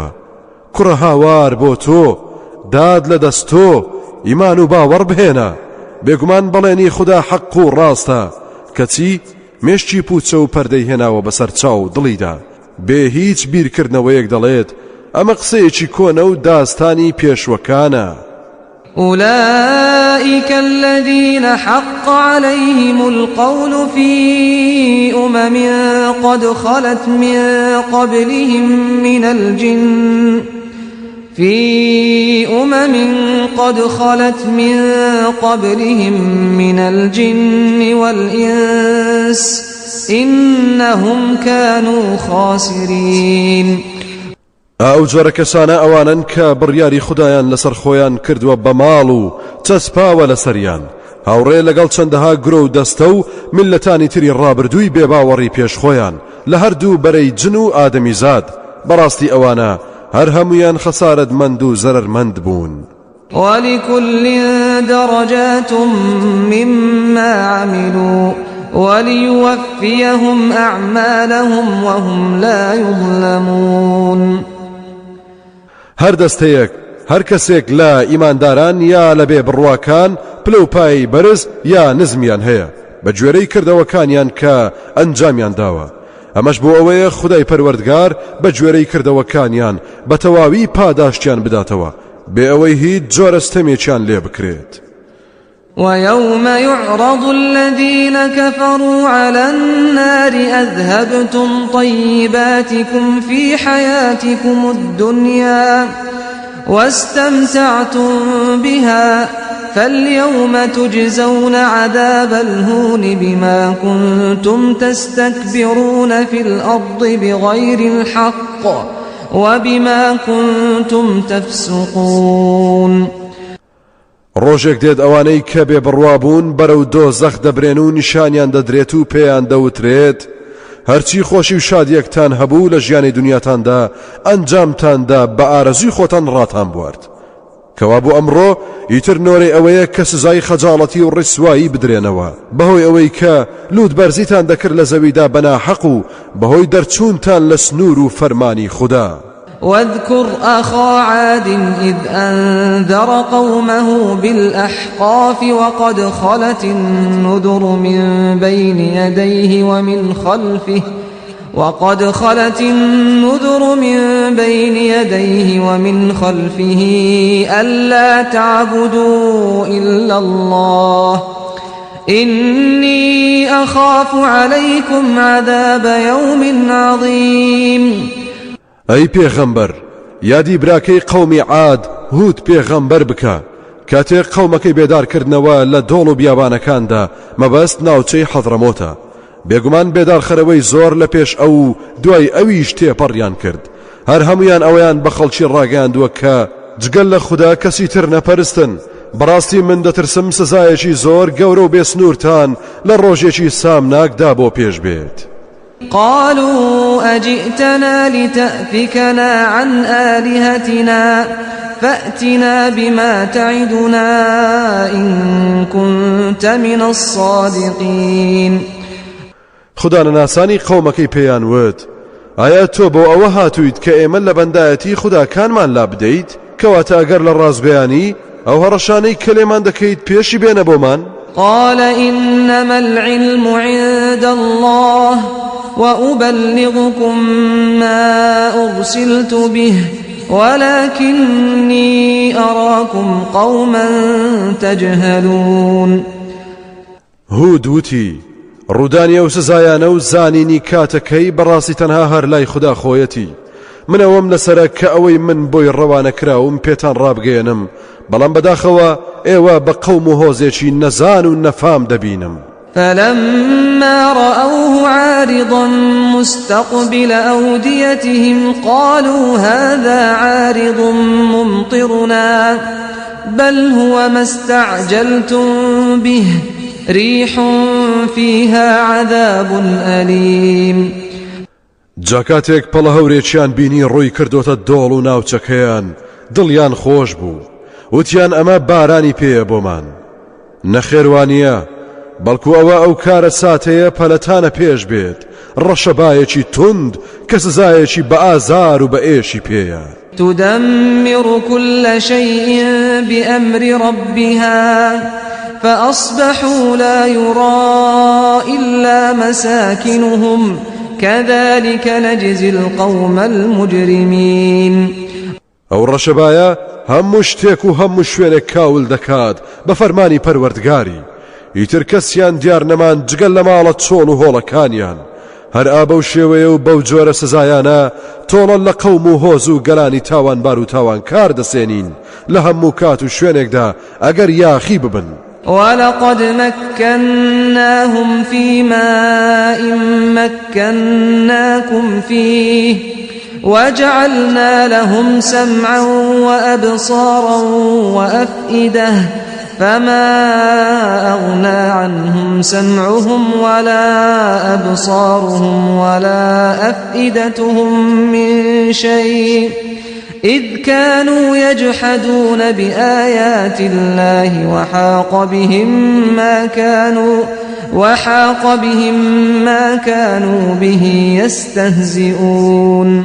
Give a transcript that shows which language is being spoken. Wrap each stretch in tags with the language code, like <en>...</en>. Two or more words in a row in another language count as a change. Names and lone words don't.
<ckb>کوڕە هاوار بۆ تۆ، داد لە دەست تۆ، ئیمان و باوەڕ بهێنە. بێگومان بەڵێنی خوددا حەق و ڕاستە، کەچی مێشتی پوچە و پەردەی هێناوە بەسەر چاو دڵیدا بێ هیچ بیرکردنەوەیەک دەڵێت ئەمە قسەیەکی کۆنە و داستانی پێشوەکانە.</ckb> <ar>أولئك الذين حق عليهم القول في أمم قد خلت من قبلهم من الجن والإنس إنهم كانوا خاسرين.</ar> <ckb>ئەو جۆرە کەسانە ئەوانن کە بڕیاری خوددایان لەسەر خۆیان کردووە بە ماڵ و چەسپاوە لەسەریان، هاوڕێ لەگەڵ چەندەها گرۆ و دەستە و میلەتانی تری ڕابردووی بێباوەڕی پێش خۆیان لە هەردوو بەرەی جن و ئادەمیزاد. بەڕاستی ئەوانە هەر هەمویان خەسارەتمەند و زەرەرمەند بوون.</ckb> <ar>ولكل درجات مما عملوا وليوفيهم أعمالهم وهم لا يظلمون.</ar> <ckb>هەر دەستەیەک هەر کەسێک لە ئیمانداران یا لە بێ بڕواکان پلەپایی بەرز یا نزمیان هەیە بە گوێرەی کردەوەکانیان کە ئەنجامیان داوە. ئەمەش بۆ ئەوەیە خودای پەروەردگار بە گوێرەی کردەوەکانیان بە تەواوی پاداشتیان بداتەوە بێ ئەوەی هیچ جۆرە ستەمێکیان لێ بکرێت.</ckb> <ar>ويوم يعرض الذين كفروا على النار أذهبتم طيباتكم في حياتكم الدنيا واستمتعتم بها فاليوم تجزون عذاب الهون بما كنتم تستكبرون في الأرض بغير الحق وبما كنتم تفسقون.</ar> <ckb>ڕۆژێک دێت ئەوانەی کە بێ بڕوابوون بەرەو دۆزەخ دەبرێن و نیشانیان دەدرێت و پێیان دەوترێت هەرچی خۆشی و شادیەکتان هەبوو لە ژیانی دنیاتاندا ئەنجامتاندا بە ئارەزوی خۆتان ڕاتان بوارد. کەوا بۆ ئەمڕۆ ئیتر نۆرەی ئەوەیە کە سزای خەجاڵەتی و ڕیسوایی بدرێنەوە بەهۆی ئەوەی کە لوت بەرزیتان دەکرد لە زەویدا بەناحەق و بەهۆی دەرچوونتان لە سنوور و فەرمانی خوددا.</ckb> <ar>واذكر أخا عاد إذ أنذر قومه بالأحقاف وقد خلت النذر من بين يديه وقد خلت النذر من بين يديه ومن خلفه ألا تعبدوا إلا الله إني أخاف عليكم عذاب يوم عظيم.</ar> <ckb>أي پیغمبر یادی براکەی قەومی عاد هود پێغەمبەر بکە کاتێک قەومەکەی بێدارکردنەوە لە دۆڵ و بیابانەکاندا مەبەست ناوچەی حەضرەمۆتە. بێگومان بێدارخەرەوەی زۆر لە پێش ئەو دوای ئەویش تێپەڕیان کرد. هەر هەمویان ئەویان بە خەڵکی ڕاگەاندووە کە جگەل لە خوددا کەسی تر نەپەرستن. بەڕاستی من دەترسم سزایەکی زۆر گەورە و بێسنوورتان لە ڕۆژێکی سامناکدا بۆ پێش بێت.</ckb> <ar>قالوا أجئتنا لتأفكنا عن آلهتنا فأتنا بما تعدنا إن كنت من الصادقين.</ar> <ckb>خدا ناسانی قومەکەی پێیان وت ئایا تۆ بۆ ئەوە هاتوویت کە ئێمە لە بەندایەتی خوداکانمان لا بدەیت کەواتە ئەگەر لە ڕازبەیانی ئەو هەڕەشانەی کە لێمان دەکەیت پێشی بێنە بۆمان؟</ckb> <ar>قال إنما العلم عند الله وأبلغكم ما أرسلت به ولكني أراكم قوما تجهلون.</ar> <ckb>هود وتی ڕوودانی ئەو سزایانە و زانینی کاتەکەی بەڕاستی تەنها هەر لای خوددا خۆیەتی. منەوەم لەسەرە کە ئەوەی من بۆی ڕەوانە کراوم پێتان ڕابگەێنم بەڵام بەداخەوە ئێوە بە قەوم و هۆزێکی نەزان و نەفام دەبینم.</ckb> <ar>فلما رأوه عارضا مستقبل أوديتهم قالوا هذا عارض ممطرنا بل هو ما استعجلتم به ريح فيها عذاب أليم.</ar> <ckb>جاکاتێک پەڵە هەورێکیان بینی ڕووی کردوتە دۆڵ و ناوچەکەیان دڵیان خۆش بوو وتیان ئەمە بارانی پێیە بۆمان. نەخێوانیە بەڵکو ئەوە ئەو کارە ساتەیە پەلەتانە پێش بێت ڕەشەبایەکی تند کە سزایەکی بە ئازار و بە ئێشی پێیە.</ckb> <ar>تدمر كل شيء بأمر ربها فأصبحوا لا يرى إلا مساكنهم كذلك نجزي القوم المجرمين.</ar> <ckb>ئەو ڕەشەبایە هەموو شتێک و هەموو شوێنێک کاول دەکات بە فەرمانی پەروەردگاری. ئیتر کەسیان دیار نەمان جگەل لە ماڵە چۆڵ و هۆڵەکانیان. هەر ئابە و شێوەیە و بەو جۆرە سزایانە تۆڵە لە قەوم و هۆز و گەلانی تاوانبار و تاوانکار دەسێنین لە هەموو کات و شوێنێکدا ئەگەر یاخی ببن.</ckb> <ar>ولقد مكناهم في ماء مكناكم فيه وجعلنا لهم سمعا وأبصارا وأفئدة فما أغنى عنهم سمعهم ولا أبصارهم ولا أفئدتهم من شيء إذ كانوا يجحدون بآيات الله وحاق بهم ما كانوا به يستهزئون.</ar>